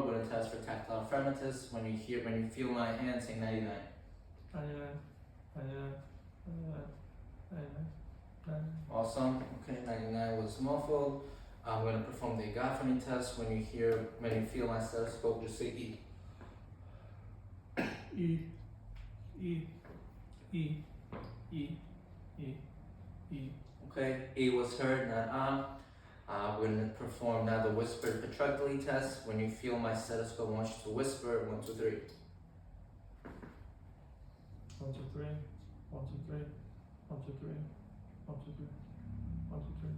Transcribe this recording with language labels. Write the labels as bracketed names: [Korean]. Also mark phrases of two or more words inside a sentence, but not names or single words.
[English] We're gonna test for tactile fremitus. When you feel my hand, say 99. 99. Awesome. Okay, 99 was muffled. I'm gonna perform the agophony test. When you feel my stethoscope, just say E. E. E. E. E. E. E. Okay, E was heard, not we're gonna perform now the whispered petroculi test. When you feel my stethoscope, I want you to whisper 1, 2, 3. 1, 2, 3. 1, 2, 3. 1, 2, 3. 1, 2, 3. 1, 2, 3.